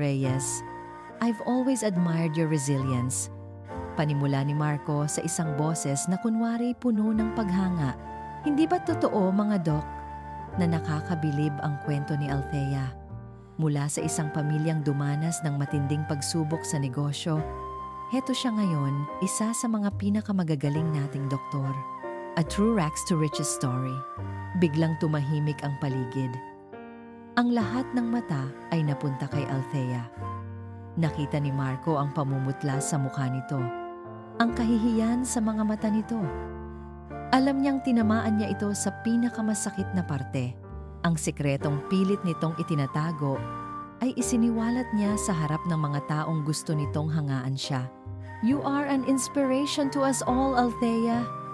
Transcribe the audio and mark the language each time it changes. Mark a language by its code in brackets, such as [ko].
[en] Reyes, I've always admired your resilience. [tl] Panimula ni Marco sa isang boses na kunwari puno ng paghanga. Hindi ba totoo, mga dok, na nakakabilib ang kwento ni Althea? Mula sa isang pamilyang dumanas ng matinding pagsubok sa negosyo, heto siya ngayon, isa sa mga pinakamagagaling nating doktor. [en] A true rags to riches story. [tl] Biglang tumahimik ang paligid. Ang lahat ng mata ay napunta kay Althea. Nakita ni Marco ang pamumutla sa mukha nito, ang kahihiyan sa mga mata nito. Alam niyang tinamaan niya ito sa pinakamasakit na parte. Ang sikretong pilit nitong itinatago ay isiniwalat niya sa harap ng mga taong gusto nitong hangaan siya. [en] You are an inspiration to us all, Althea.